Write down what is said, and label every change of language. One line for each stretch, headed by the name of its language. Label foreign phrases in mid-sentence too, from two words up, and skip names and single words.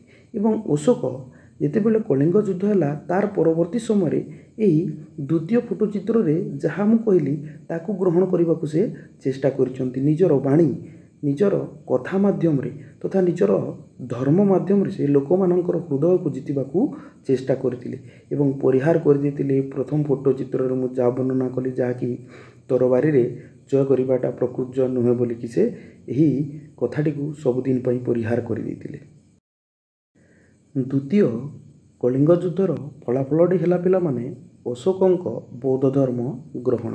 Odia: ଏବଂ ଅଶୋକ ଯେତେ ବେଳେ କଳିଙ୍ଗ ଯୁଦ୍ଧ ହେଲା ତାର ପରବର୍ତ୍ତୀ ସମୟ ରେ ଏହି ଦ୍ୱିତୀୟ ଫଟୋ ଚିତ୍ର ରେ ଯାହା ମୁଁ କହିଲି ତାକୁ ଗ୍ରହଣ କରିବା କୁ ସେ ଚେଷ୍ଟା କରୁଛନ୍ତି। ନିଜର ବାଣୀ ନିଜର କଥା ମାଧ୍ୟମ ରେ ତଥା ନିଜର ଧର୍ମ ମାଧ୍ୟମ ରେ ସେ ଲୋକ ମାନଙ୍କର ହୃଦୟ କୁ ଜିତିବା କୁ ଚେଷ୍ଟା କରିଥିଲେ ଏବଂ ପରିହାର କରି ଦେଇଥିଲେ। ପ୍ରଥମ ଫଟୋ ଚିତ୍ର ରେ ମୁଁ ଯା ବର୍ଣ୍ଣନା କଲି ଯା କି ତରବାରୀ ରେ ଜୟ କରିବାଟା ପ୍ରକୃତ ଜୟ ନୁହେଁ ବୋଲି କି ସେ ଏହି କଥାଟି କୁ ସବୁ ଦିନ ପାଇଁ ପରିହାର କରି ଦେଇଥିଲେ। ଦ୍ୱିତୀୟ କଳିଙ୍ଗ ଯୁଦ୍ଧର ଫଳାଫଳଟି ହେଲା ପିଲା ମାନେ ଅଶୋକଙ୍କ ବୌଦ୍ଧ ଧର୍ମ ଗ୍ରହଣ।